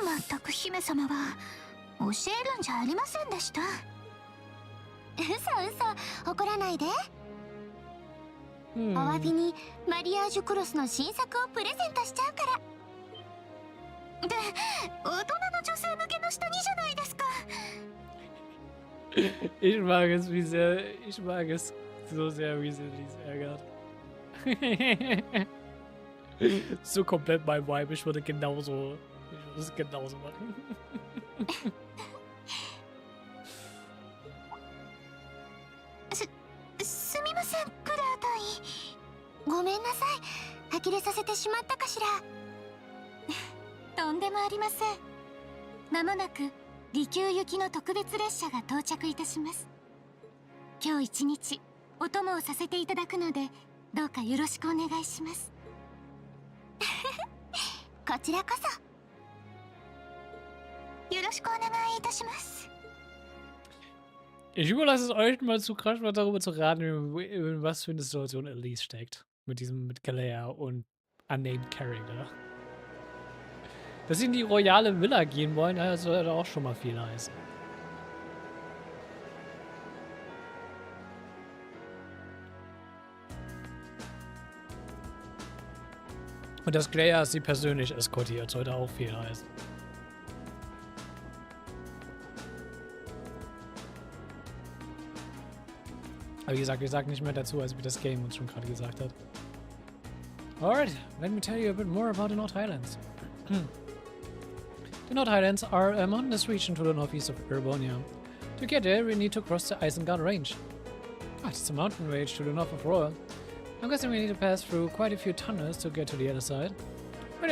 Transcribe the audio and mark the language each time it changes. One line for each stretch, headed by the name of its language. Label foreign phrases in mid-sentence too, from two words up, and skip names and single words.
Japanese: まったく姫様は教えるんじゃありませんでした。嘘嘘、怒らないで。お詫びにマリアージュクロスの新作をプレゼントしちゃうから。で、大人の女性向けの下着じゃないですか。
German: Ich mag es, ich mag es so sehr, wie sie dies ärgert. So komplett mein Vibe, ich würde es genauso machen.
Japanese: すみません、クラー隊員。ごめんなさい。呆れさせてしまったかしら。とんでもありません。まもなく離宮行きの特別列車が到着いたします。今日一日お供をさせていただくので、どうかよろしくお願いします。こちらこそ。よろしくお願いいたします。
German: Ich überlasse es euch mal zu krass, mal darüber zu raten, in was für eine Situation Elise steckt. Mit Galea und Unnamed Character. Dass sie in die royale Villa gehen wollen, das sollte auch schon mal viel heißen. Und dass Galea sie persönlich eskortiert, sollte auch viel heißen. Aber wie gesagt, wir sagen nicht mehr dazu, als wie das Game uns schon gerade gesagt hat.
English: Alright, let me tell you a bit more about the North Highlands. The North Highlands are a mountainous region to the northeast of Erebonia. To get there, we need to cross the Isengard Range. It's a mountain range to the north of Royal. I'm guessing we need to pass through quite a few tunnels to get to the other side.